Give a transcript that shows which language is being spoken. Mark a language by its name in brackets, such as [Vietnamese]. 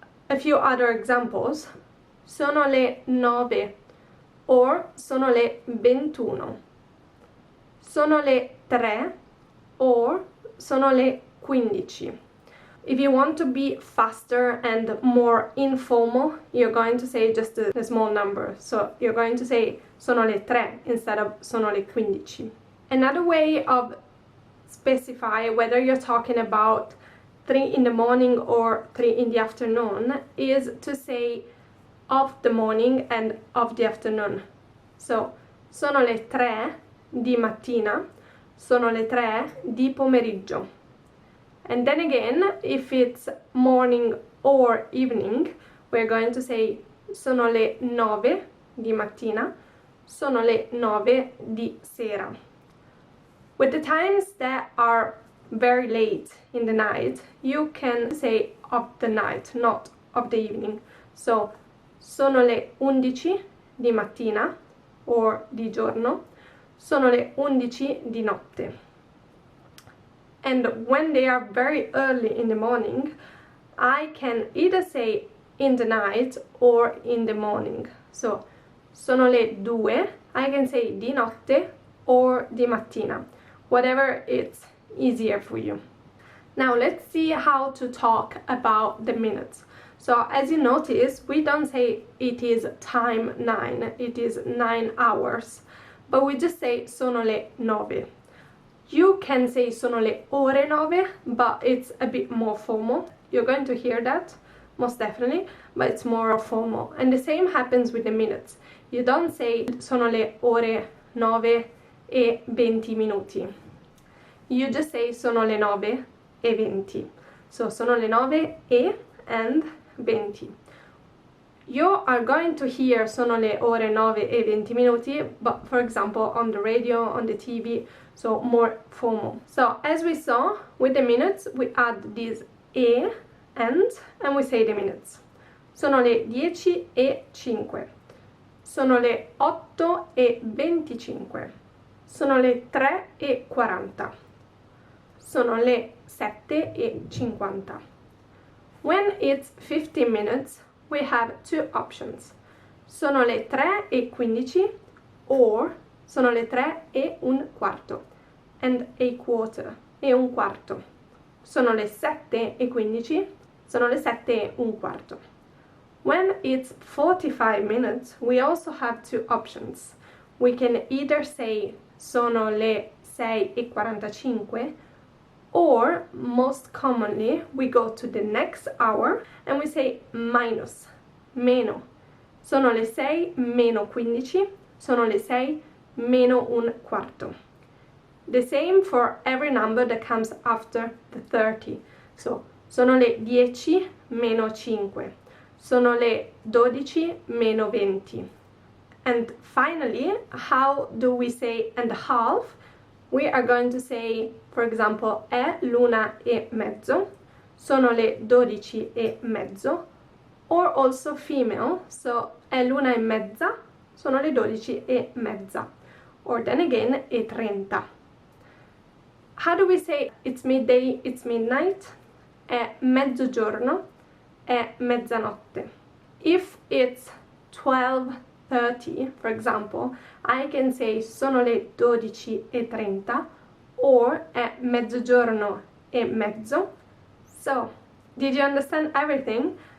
[English] A few other examples. [Italian] Sono le 9 or sono le 21. Sono le 3 or sono le 15. [English] If you want to be faster and more informal, you're going to say just a small number. So you're going to say [Italian] sono le 3 [English] instead of [Italian] sono le 15. [English] Another way of specify whether you're talking about 3 in the morning or 3 in the afternoon is to say of the morning and of the afternoon. [Italian] So sono le 3 di mattina, sono le 3 di pomeriggio. [English] And then again, if it's morning or evening, we're going to say [Italian] sono le 9 di mattina, sono le 9 di sera. [English] With the times that are very late in the night, you can say of the night, not of the evening. [Italian] So, sono le 11 di mattina, or di giorno, sono le 11 di notte. [English] And when they are very early in the morning, I can either say in the night or in the morning. So, [Italian] sono le 2, [English] I can say [Italian] di notte [English] or [Italian] di mattina, [English] whatever it's easier for you. Now let's see how to talk about the minutes. So as you notice, we don't say it is time 9, it is 9 hours, but we just say [Italian] sono le 9. [English] You can say [Italian] sono le ore 9, [English] but it's a bit more formal. You're going to hear that, most definitely, but it's more formal. And the same happens with the minutes. You don't say [Italian] sono le ore 9 e 20 minuti. [English] You just say [Italian] sono le 9 e 20. So sono le 9 e and 20. [English] You are going to hear [Italian] sono le ore 9 e 20 minuti, [English] but for example on the radio, on the TV, so more formal. So as we saw with the minutes, we add this e and we say the minutes. [Italian] Sono le 10 e 5. Sono le 8 e 25. Sono le 3 e 40. Sono le 7 e 50. [English] When it's 15 minutes, we have two options. [Italian] Sono le 3 e 15 or sono le 3 e un quarto [English] and a quarter, [Italian] e un quarto. Sono le 7 e 15, sono le 7 e un quarto. [English] When it's 45 minutes, we also have two options. We can either say [Italian] sono le 6 e 45 [English] or most commonly we go to the next hour and we say minus, meno. [Italian] Sono le 6 meno 15, sono le 6 meno un quarto. [English] The same for every number that comes after the 30. [Italian] So, sono le 10 meno 5, sono le 12 meno 20. [English] And finally, how do we say and a half? We are going to say, for example, [Italian] è l'una e mezzo, sono le 12:30, or also female, so è l'una e mezza, sono le 12:30, or then again è 30. [English] How do we say it's midday, it's midnight? [Italian] È mezzogiorno, è mezzanotte. [English] If it's 12:30, for example, I can say [Italian] sono le 12:30, [English] or [Italian] è mezzogiorno e mezzo. [English] So, did you understand everything?